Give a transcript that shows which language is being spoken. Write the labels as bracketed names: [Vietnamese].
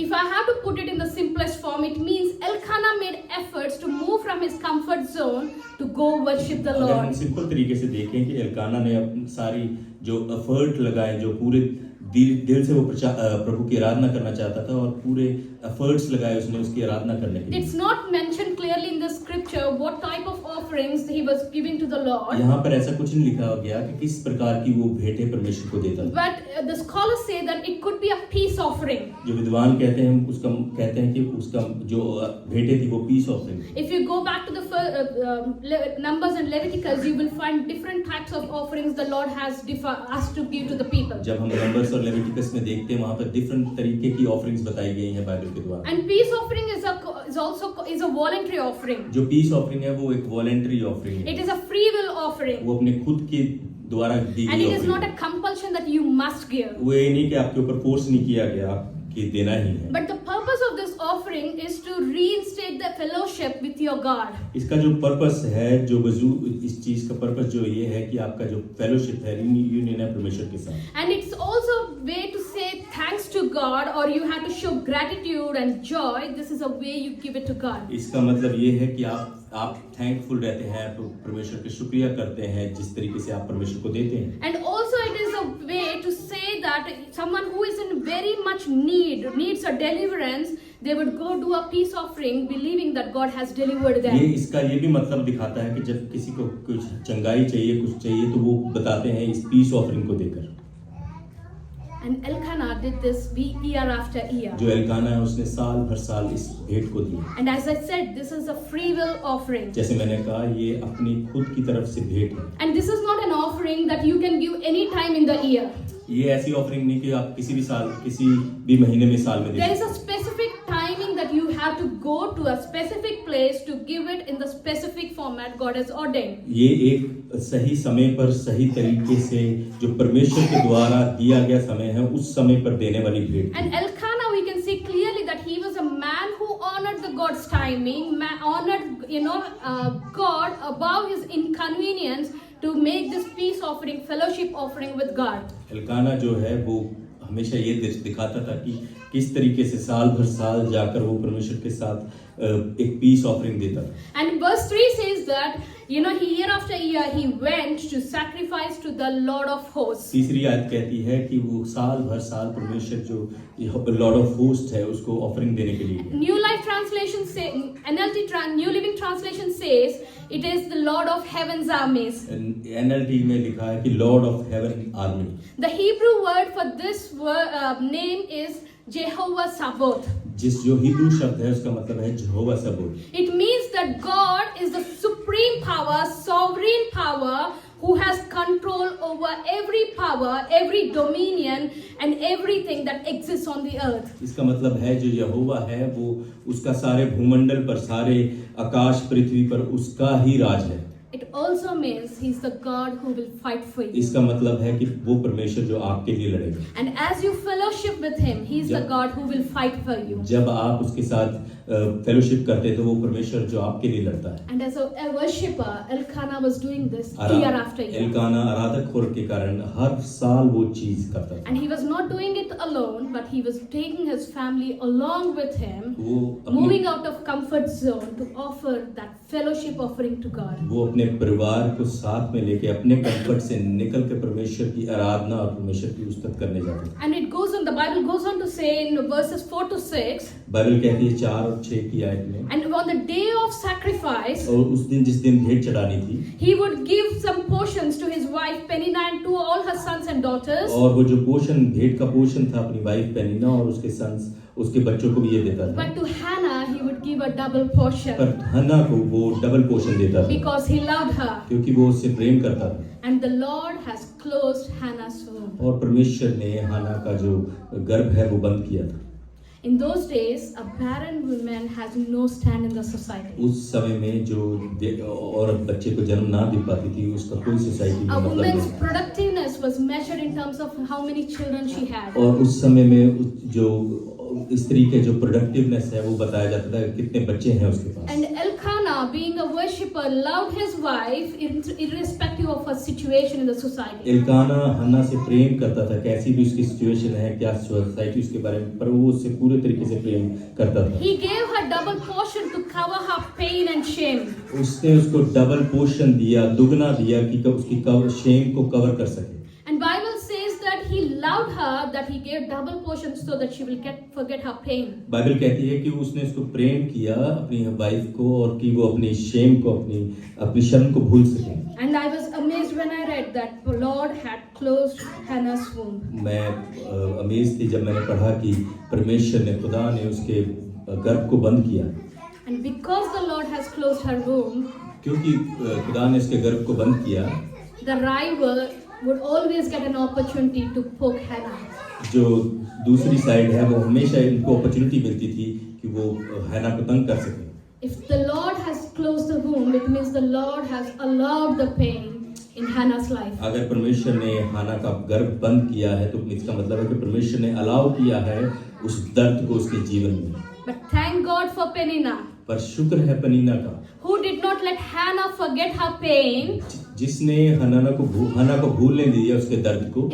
[English] If I have to put it in the simplest form, it means Elkanah made efforts to move from his comfort zone to go worship the [Hindi] अगर हम [English] Lord. [Hindi] Simple तरीके से देखें कि Elkanah ने अपनी सारी जो एफर्ट लगाए, जो पूरे दिल से वो प्रभु की आराधना करना चाहता था और पूरे एफर्ट्स लगाए उसने उसकी आराधना करने के लिए। [English] It's not mentioned clearly in the scripture what type of offerings he was giving to the Lord. [Hindi] यहाँ पर ऐसा कुछ नहीं लिखा गया कि किस प्रकार की वो भेंटें परमेश्वर को देता था। [English] But the scholars say that it could be a peace offering. [Hindi] जो विद्वान कहते हैं कि उसका जो भेंटें थी वो piece offering. [English] If you go back to the Numbers and Leviticus, you will find different types of offerings the Lord has asked to give to the people. [Hindi] जब हम नंबर्स और लेविटिकस में देखते हैं वहाँ पर डिफरेंट तरीके की ऑफरिंग्स बताई गई हैं बाइबल के द्वारा। [English] And peace offering is also a voluntary offering. [Hindi] जो पीस ऑफरिंग है वो एक वॉलंटरी ऑफरिंग है। [English] It is a free will offering. [Hindi] वो अपने खुद के द्वारा दी [English] And [Hindi] गई [English] it is not offering a compulsion that you must give. [Hindi] वो ये नहीं कि आपके ऊपर फोर्स नहीं किया गया कि देना ही है। [English] But the purpose of this offering is to reinstate the fellowship with your God. [Hindi] इसका जो पर्पस है, जो वजू इस चीज का पर्पस जो ये है कि आपका जो फेलोशिप है, यूनियन है परमेश्वर के साथ। [English] And it's also a way to say thanks to God, or you have to show gratitude and joy. This is a way you give it to God. [Hindi] इसका मतलब ये है कि आप थैंकफुल रहते हैं, परमेश्वर का शुक्रिया करते हैं जिस तरीके से आप परमेश्वर को देते हैं। [English] And also it is a way to say that someone who is in very much needs a deliverance, they would go do a peace offering believing that God has delivered them. [Hindi] इसका ये भी मतलब दिखाता है कि जब किसी को कुछ चंगाई चाहिए, कुछ चाहिए तो वो बताते हैं इस पीस ऑफरिंग को देकर। [English] And Elkanah did this year after year. [Hindi] जो एल्काना है उसने साल भर साल इस भेंट को दिया। [English] And as I said, this is a free will offering. [Hindi] जैसे मैंने कहा ये अपनी खुद की तरफ से भेंट है। [English] And this is not an offering that you can give any time in the year. [Hindi] ये ऐसी ऑफरिंग नहीं कि आप किसी भी महीने में साल में दे [English] There is [Hindi] सकते [English] a specific timing that you have to go to a specific place to give it in the specific format God has ordained. [Hindi] ये एक सही समय पर सही तरीके से जो परमेश्वर के द्वारा दिया गया समय है उस समय पर देने वाली भेंट। [English] And Elkanah, we can see clearly that he was a man who honored the God's timing, honored God above his inconvenience to make this peace offering, fellowship offering with God. [Hindi] Elkanah जो है वो हमेशा ये दिखाता था कि किस तरीके से साल भर साल जाकर वो परमेश्वर के साथ एक पीस ऑफरिंग देता था। [English] And verse 3 says that year after year he went to sacrifice to the Lord of hosts. [Hindi] तीसरी आयत कहती है कि वो साल भर साल परमेश्वर जो लॉर्ड ऑफ होस्ट है उसको ऑफरिंग देने के लिए गया। [English] New Life Translation say, New Living Translation says it is the Lord of Heaven's armies. [Hindi] NLT में लिखा है कि Lord of haven army. [English] The Hebrew word for this name is Jehovah Sabaoth. [Hindi] जो हिब्रू शब्द है उसका मतलब है यहोवा सबोत। [English] It means that God is the supreme power, sovereign power, who has control over every power, every dominion and everything that exists on the earth. [Hindi] इसका मतलब है जो यहोवा है वो उसका सारे भूमंडल पर, सारे आकाश पृथ्वी पर उसका ही राज है। [English] It also means he's the God who will fight for you. [Hindi] इसका मतलब है कि वो परमेश्वर जो आपके लिए लड़ेगा। [English] And as you fellowship with him, he's the God who will fight for you. [Hindi] जब आप उसके साथ फेलोशिप करते तो वो परमेश्वर जो आपके लिए लड़ता है। [English] And as a worshipper, Elkanah was doing this year after year. [Hindi] Elkanah आराधक होने के कारण हर साल वो चीज करता था। [English] And he was not doing it alone, but he was taking his family along with him, [Hindi] वो [English] moving out of comfort zone to offer that fellowship offering to God. [Hindi] वो अपने परिवार को साथ में लेके अपने कंफर्ट से निकल के परमेश्वर की आराधना और परमेश्वर की उस्तत करने जाते थे। [English] And it goes on, the Bible goes on to say in verses 4 to 6, [Hindi] Bible कहती है 4 और 6 की आयत में, [English] and on the day of sacrifice, [Hindi] और उस दिन जिस दिन भेंट चढ़ानी थी, [English] he would give some portions to his wife Penina and to all her sons and daughters. [Hindi] और वो जो पोषण भेंट का पोषण था अपनी वाइफ पेनिना और उसके सन्स उसके बच्चों को भी ये देता था। [English] But to Hannah, he would give a double portion [Hindi] पर हन्ना को वो डबल पोषण देता था [English] because he loved her. [Hindi] क्योंकि वो उससे प्रेम करता था। [English] And the Lord has closed Hannah's womb. [Hindi] और परमेश्वर ने हन्ना का जो गर्भ है वो बंद किया था। [English] In those days, a barren woman has no stand in the society. [Hindi] उस समय में जो औरत बच्चे को जन्म ना दे पाती थी उसका कोई सोसाइटी में [English] A [Hindi] मतलब [English] woman's [Hindi] नहीं। [English] productiveness was measured in terms of how many children she had. [Hindi] और उस समय में जो स्त्री के जो प्रोडक्टिवनेस है वो बताया जाता था कि कितने बच्चे हैं उसके पास। [English] And Elkanah, being a worshipper, loved his wife irrespective of her situation in the society. [Hindi] Elkanah हन्ना से प्रेम करता था, कैसी भी उसकी सिचुएशन है, क्या सोसाइटी उसके बारे में, पर वो उससे पूरे तरीके से प्रेम करता था। [English] He gave her double portion to cover her pain and shame. [Hindi] उसने उसको डबल पोर्शन दिया, दुगना दिया कि उसकी शेम को कवर कर सके। [English] And Bible says that he loved her, that he gave double portion so that she will forget her pain. [Hindi] Bible कहती है कि उसने उसको प्रेम किया अपनी वाइफ को और कि वो अपनी शेम को अपनी शर्म को भूल सके। [English] And I was amazed when I read that the Lord had closed Hannah's womb. [Hindi] मैं अमेज थी जब मैंने पढ़ा कि परमेश्वर ने खुदा ने उसके गर्भ को बंद किया। [English] And because the Lord has closed her womb, [Hindi] क्योंकि खुदा ने उसके गर्भ को बंद किया, [English] the rival would always get an opportunity to poke Hannah. [Hindi] जो दूसरी साइड है वो हमेशा इनको अपॉर्चुनिटी मिलती थी कि वो हन्ना को तंग कर सके। [English] If the Lord has closed the womb, it means the Lord has allowed the pain in Hannah's life. [Hindi] अगर परमेश्वर ने हन्ना का गर्भ बंद किया है तो इसका मतलब है कि परमेश्वर ने अलाउ किया है उस दर्द को उसके जीवन में। [English] But thank God for Penina, [Hindi] पर शुक्र है पनीना का, [English] who did not let Hannah forget her pain [Hindi] जिसने हन्ना को भूलने दिया उसके दर्द को